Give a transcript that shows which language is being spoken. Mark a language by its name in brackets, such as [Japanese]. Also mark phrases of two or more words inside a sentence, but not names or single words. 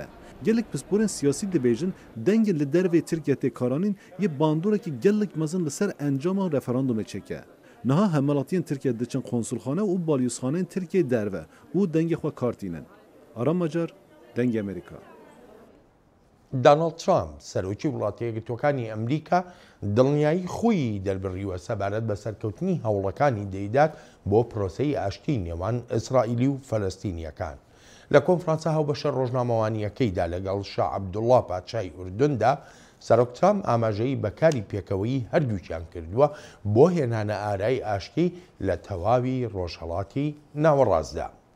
[Kurdish] Gelek pisporên siyasî dibêjin dengê li dervê Tirkiye tê karanîn yê bandorekî gelek mezin li ser encama referandumê çêke. Niha hemelatiyên Tirkiye diçin konsulxane û balyozxaneyên Tirkiye derve û dengê xwe kartînin. Aram Macar, Dengê Amerîka. [Central Kurdish] Donald Trump سەرۆکی وڵاتە یەکگرتووەکانی ئەمریکا دڵنیایی خۆی دەربڕیوە سەبارەت بە سەرکەوتنی هەوڵەکانی دەیدات بۆ پرۆسەی ئاشتی نێوان ئیسرائیلی و فەلەستینیەکان. لە کۆنفرانسە هاوبەشە ڕۆژنامەوانیەکەیدا لەگەڵ شاه عەبدوڵڵا پادشای ئوردندا سەرۆک ترامپ ئاماژەی بەکاری پێکەوەی هەردووکیان کردووە بۆ هێنانە ئارای ئاشتی لە تەواوی ڕۆژهەڵاتی ناوەڕاستدا.